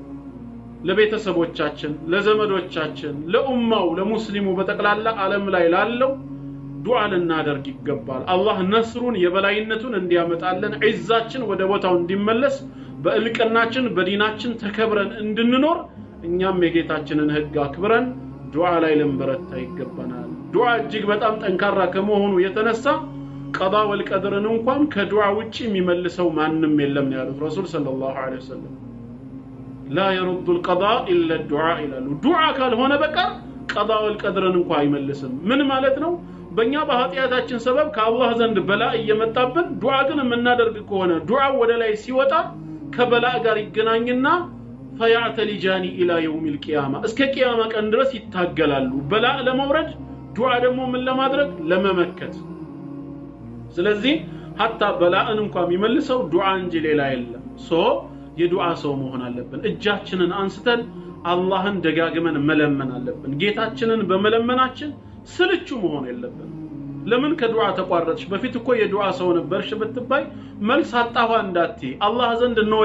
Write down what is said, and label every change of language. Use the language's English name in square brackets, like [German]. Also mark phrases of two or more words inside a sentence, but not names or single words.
[Amharic] ለቤተሰቦቻችን ለዘመዶቻችን ለኡማው ለሙስሊሙ በተቀላላ ዓለም ላይ ላለው ዱዓ ልናደርግ ይገባል አላህ ነስሩን የበላይነቱን እንዲያመጣልን ዒዛችን ወደ ቦታው እንዲመለስ በእልቅናችን በዲናችን ተከብረን እንድንኖር እኛም የጌታችንን ህግ አክብረን ዱዓ ላይ ልንበረታ ይገባናል ዱዓ እጅግ በጣም ጠንካራ ከመሆኑ የተነሳ ቀዳ ወልቀድርን እንኳን ከዱዓ ውጪ የሚመልሰው ማንንም የለም ነው ያሉት [Arabic] رسول صلى الله عليه وسلم لا يرد القضاء الا الدعاء [Amharic] ይላሉ ዱዓ ካልሆነ በቀር ቀዳ ወልቀድርን እንኳን አይመልስም ምን ማለት ነው በእኛ በኃጢያታችን ሰበብ ከአላህ ዘንድ በላ እየመጣብን ዱዓ ግን የምናደርግ ከሆነ ዱዓ ወደ ላይ ሲወጣ ከበላ ጋር ይገናኝና [Arabic] فيعتلجان الى يوم القيامه [Amharic] እስከ ቂያማ ቀን ድረስ ይታገላሉ በላ ለመውረድ ዱዓ ደግሞ ምን ለማድረግ ለመመከት ስለዚህ hatta በላን እንኳን የሚመልሰው ዱዓ እንጂ ሌላ የለም የዱዓ ሰው መሆን አለብን እጃችንን አንስተን አላህን ደጋግመን መለመን አለብን ጌታችንን በመለመናችን ስልቹ መሆን የለብን ለምን ከዱዓ ተቋረጥሽ በፊት እኮ የዱዓ ሰው ነበርሽ ብትባይ መልስ አጣዋ እንዳትዪ አላህ ዘንድ ነው